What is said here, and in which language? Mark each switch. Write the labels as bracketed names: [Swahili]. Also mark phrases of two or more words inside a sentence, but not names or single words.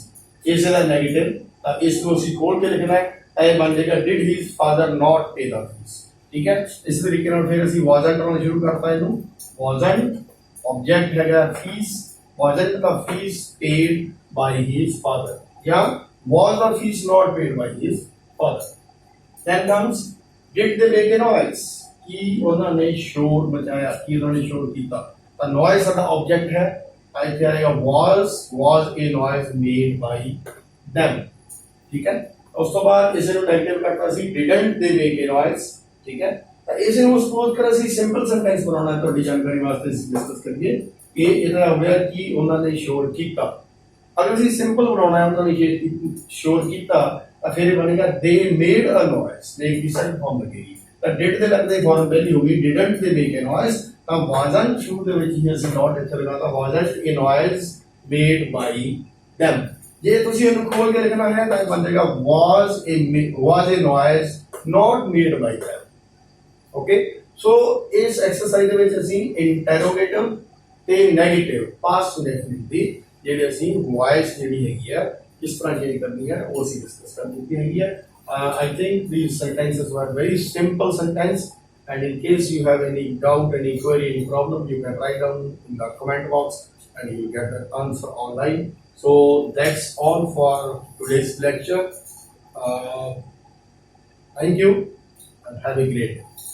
[Punjabi] ਇਸ ਦਾ ਨੈਗੇਟਿਵ, ਤਾਂ ਇਸ ਨੂੰ ਅਸੀਂ ਖੋਲ ਕੇ ਲਿਖਣਾ ਹੈ, ਇਹ ਬਣ ਜਾਏਗਾ [English] did his father not pay the fees. [Punjabi] ਠੀਕ ਹੈ, ਇਸ ਤਰੀਕੇ ਨਾਲ ਫਿਰ ਅਸੀਂ ਵਾਜ਼ਨਟ ਨਾਲ ਸ਼ੁਰੂ ਕਰਤਾ ਇਹਨੂੰ, [English] wasn't object [Punjabi] ਹੈਗਾ ਫੀਸ, [English] wasn't the fees paid by his father, [Punjabi] ਜਾਂ [English] was the fees not paid by his father। then comes did they make a noise, [Punjabi] ਕੀ ਉਹਨਾਂ ਨੇ ਸ਼ੋਰ ਮਚਾਇਆ, ਕੀ ਉਹਨਾਂ ਨੇ ਸ਼ੋਰ ਕੀਤਾ। ਤਾਂ noise ਸਾਡਾ ਆਬਜੈਕਟ ਹੈ, ਇੱਥੇ ਆਏਗਾ [English] was a noise made by them, [Punjabi] ਠੀਕ ਹੈ। ਉਸ ਤੋਂ ਬਾਅਦ ਇਸੇ ਨੂੰ ਨੈਗੇਟਿਵ ਕਰਤਾ ਸੀ [English] didn't they make a noise, [Punjabi] ਠੀਕ ਹੈ। ਤਾਂ ਇਸੇ ਨੂੰ ਸਪੋਜ਼ ਕਰ ਅਸੀਂ [English] simple sentence [Punjabi] ਬਣਾਉਣਾ ਹੈ, ਤੁਹਾਡੀ ਜਾਣਕਾਰੀ ਵਾਸਤੇ ਡਿਸਕਸ ਕਰੀਏ ਕਿ ਇਹਦਾ ਹੋਇਆ ਕਿ ਉਹਨਾਂ ਨੇ ਸ਼ੋਰ ਕੀਤਾ। ਅਗਰ ਅਸੀਂ ਸਿੰਪਲ ਬਣਾਉਣਾ ਹੈ ਉਹਨਾਂ ਨੇ ਸ਼ੋਰ ਕੀਤਾ ਤਾਂ ਫਿਰ ਇਹ ਬਣੇਗਾ [English] they made a noise, [Punjabi] ਦੇਖ ਦੀ [English] side form [Punjabi] ਲੱਗੇਗੀ। ਤਾਂ did ਦੇ ਲੱਗਦੇ ਫਾਰਮ ਪਹਿਲੀ ਹੋ ਗਈ [English] didn't they make a noise, [Punjabi] ਤਾਂ wasn't ਸ਼ੁਰੂ ਦੇ ਵਿੱਚ ਹੀ ਅਸੀਂ ਨੋਟ ਇੱਥੇ ਲਗਾਤਾ [English] wasn't a noise made by them। [Punjabi] ਜੇ ਤੁਸੀਂ ਇਹਨੂੰ ਖੋਲ ਕੇ ਲਿਖਣਾ ਹੈ ਤਾਂ ਬਣ ਜਾਏਗਾ [English] was a noise not made by them। okay, so [Punjabi] ਇਸ ਐਕਸਰਸਾਈਜ਼ ਦੇ ਵਿੱਚ ਅਸੀਂ ਇੰਟਰੋਗੇਟਿਵ ਤੇ ਨੈਗੇਟਿਵ [English] past indefinite [Punjabi] ਦੀ ਜਿਹੜੀ ਅਸੀਂ ਵੌਇਸ ਜਿਹੜੀ ਹੈਗੀ ਆ ਕਿਸ ਤਰ੍ਹਾਂ ਚੇਂਜ ਕਰਨੀ ਹੈ ਉਹ ਅਸੀਂ ਡਿਸਕਸ ਕਰ ਦਿੱਤੀ ਹੈਗੀ ਹੈ। [English] I think these sentences were very simple sentence, and in case you have any doubt, any query, any problem, you can write down in the comment box and you will get the answer online. So that's all for today's lecture. Thank you and have a great day.